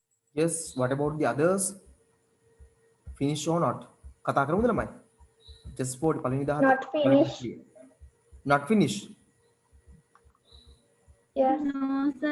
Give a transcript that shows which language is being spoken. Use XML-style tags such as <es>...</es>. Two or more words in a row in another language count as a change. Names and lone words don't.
<en>Yes, what about the others? Finish or not?</en> <si>කතා කරමුද ළමයි?</si> <en>Just for පළවෙනි 17 Not finish. not finish. Yes. No, sir.</en>